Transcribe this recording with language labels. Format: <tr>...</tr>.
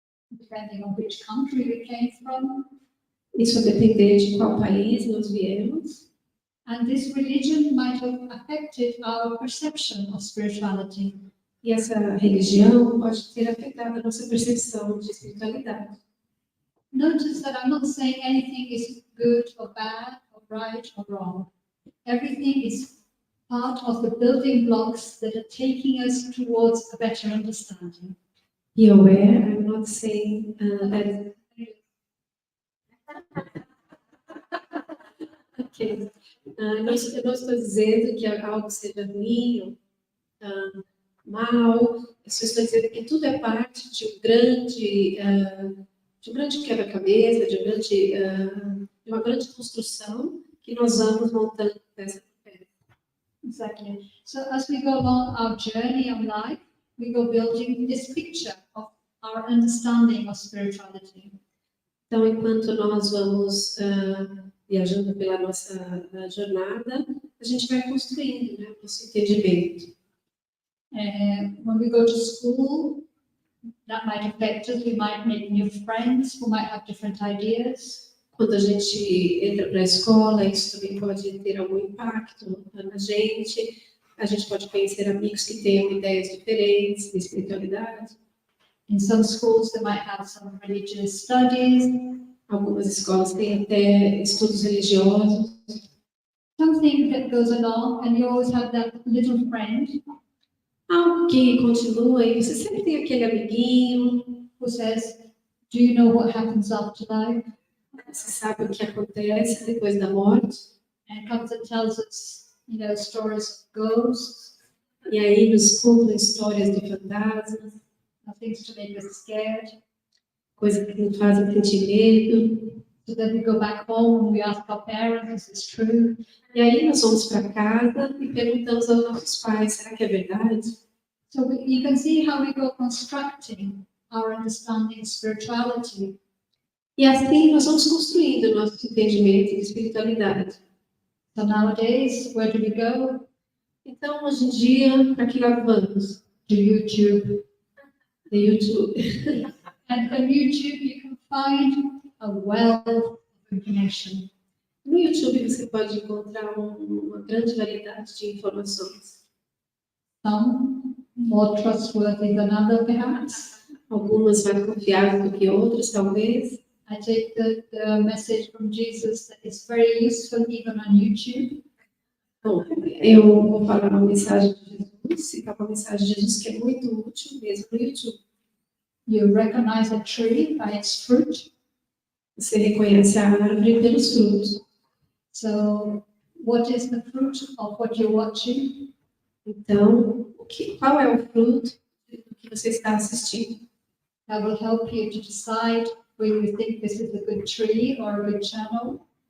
<en>Depending on which country we came from.</en> <pt>Isso vai depender de qual país nós viemos.</pt> <en>And this religion might have affected our perception of spirituality.</en> <pt>E essa religião pode ter afetado a nossa percepção de espiritualidade.</pt> <en>Notice that I'm not saying anything is good or bad or right or wrong. Everything is part of the building blocks that are taking us towards a better understanding. Be aware, I'm not saying that. Okay.</en> <pt>Eu não estou dizendo que algo seja ruim, mal. Eu só estou dizendo que tudo é parte de um grande quebra-cabeça, de uma grande construção que nós vamos montando peça por peça.</pt> <en>Exactly. So as we go along our journey of life, we go building this picture of our understanding of spirituality.</en> <pt>Então, enquanto nós vamos viajando pela nossa jornada, a gente vai construindo, né, o nosso entendimento.</pt> <en>When we go to school, that might affect us. We might make new friends who might have different ideas.</en> <pt>Quando a gente entra para a escola, isso também pode ter algum impacto na gente. A gente pode conhecer amigos que tenham ideias diferentes de espiritualidade.</pt> <en>In some schools, they might have some religious studies.</en> <pt>Algumas escolas têm até estudos religiosos.</pt> <en>Something that goes along, and you always have that little friend</en> <pt>Algo que continua e você sempre tem aquele amiguinho,</pt> <en>who says, "Do you know what happens after life?"</en> <pt>você sabe o que acontece depois da morte.</pt> <en>And comes and tells us, stories of ghosts,</en> <pt>E aí nos contam histórias de fantasmas,</pt> <en>things to make us scared.</en> <pt>coisas que nos fazem sentir medo.</pt> <en>So then we go back home and we ask our parents, "Is this true?"</en> <pt>E aí nós vamos para casa e perguntamos aos nossos pais, será que é verdade?</pt> <en>So you can see how we go constructing our understanding of spirituality.</en> <pt>E assim nós vamos construindo o nosso entendimento de espiritualidade.</pt> <en>So nowadays, where do we go?</en> <pt>Então, hoje em dia, para que lado vamos?</pt> <en>To YouTube.</en> <pt>No YouTube.</pt> <en>And on YouTube, you can find a wealth of information.</en> <pt>No YouTube você pode encontrar uma grande variedade de informações.</pt> <en>Some more trustworthy than others, perhaps.</en> <pt>Algumas mais confiáveis do que outras, talvez.</pt> <en>I take the message from Jesus that it's very useful even on YouTube.</en> <pt>Bom, eu vou falar uma mensagem de Jesus, citar uma mensagem de Jesus que é muito útil mesmo no YouTube.</pt> <en>You recognize a tree by its fruit.</en> <pt>Você reconhece a árvore pelos frutos.</pt> <en>So, what is the fruit of what you're watching?</en> <pt>Então, qual é o fruto do que você está assistindo?</pt> <en>That will help you to decide whether you think this is a good tree or a good channel.</en>